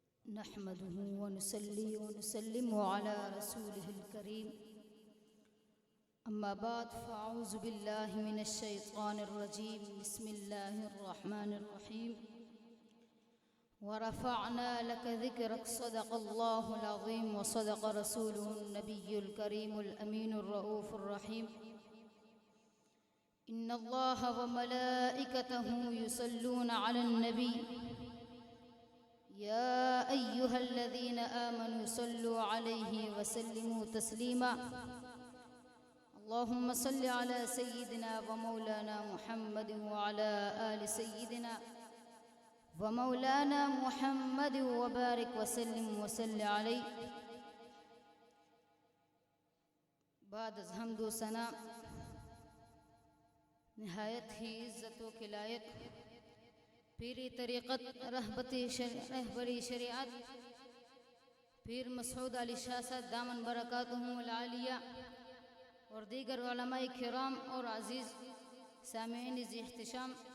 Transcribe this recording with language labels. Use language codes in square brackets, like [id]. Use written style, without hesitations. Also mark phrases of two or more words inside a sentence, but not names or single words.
[ar] نحمده ونصلي ونسلم على رسوله الكريم. أما بعد فأعوذ بالله من الشيطان الرجيم. بسم الله الرحمن الرحيم. ورفعنا لك ذكرك. صدق الله العظيم وصدق رسوله النبي الكريم الأمين الرؤوف الرحيم. إن الله وملائكته يصلون على النبي يا أيها الذين آمنوا صلوا عليه وسلموا تسليما. اللهم صل على سيدنا ومولانا محمد وعلى آل سيدنا ومولانا محمد وبارك وسلم وصل عليه. [ur] بعد از حمد و ثنا نہایت ہی عزت و کلایت پیرِ طریقت رہبرِ شریعت پیر مسعود علی شاہ صاحب [ar] دامت بركاتهم العالية [ur] اور دیگر علمائے کرام اور عزیز سامعین احتشام,